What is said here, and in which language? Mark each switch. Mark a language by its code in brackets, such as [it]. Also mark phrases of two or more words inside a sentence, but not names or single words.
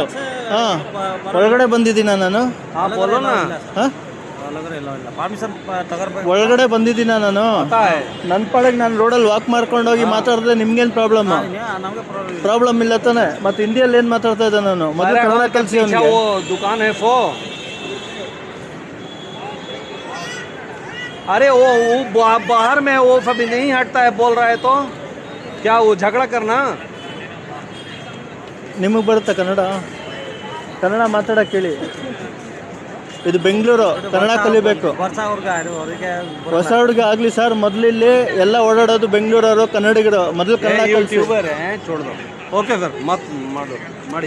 [kn] ಹಾಂ, ಒಳಗಡೆ ಬಂದಿದ್ದೀನ ನಾನು? [hi] हाँ, बोलो ना. [kn] ಹಾಂ, ಒಳಗಡೆ ಬಂದಿದ್ದೀನ ನಾನು? ನನ್ನ ಪಾಡಿಗೆ ನಾನು ರೋಡಲ್ಲಿ ವಾಕ್ ಮಾಡ್ಕೊಂಡು ಹೋಗಿ ಮಾತಾಡಿದ್ರೆ ನಿಮ್ಗೇನು ಪ್ರಾಬ್ಲಮ್? ಪ್ರಾಬ್ಲಮ್ ಇಲ್ಲ ತಾನೆ? ಮತ್ತೆ ಹಿಂದಿಯಲ್ಲಿ ಏನು ಮಾತಾಡ್ತಾ ಇದ್ದೆ ನಾನು? ಮೊದಲು ಕನ್ನಡ ಕಲಿಸಿ. [hi] दुकान है फो. अरे वो बाहर में वो कभी नहीं हटता है, बोल रहा है तो क्या वो झगड़ा करना? [kn] ನಿಮಗೆ ಬರುತ್ತಾ ಕನ್ನಡ? ಕನ್ನಡ ಮಾತಾಡೋಕೆ ಹೇಳಿ. ಇದು ಬೆಂಗಳೂರು, ಕನ್ನಡ ಕಲಿಬೇಕು. ಹೊಸ ಹುಡುಗ ಆಗಲಿ ಸರ್, ಮೊದಲು ಇಲ್ಲಿ ಎಲ್ಲ ಓಡಾಡೋದು ಬೆಂಗಳೂರವರು, ಕನ್ನಡಿಗರು. ಮೊದಲು ಕನ್ನಡ ಕಲಿಸಿ. [en] OK sir, ಮಾಡಿ.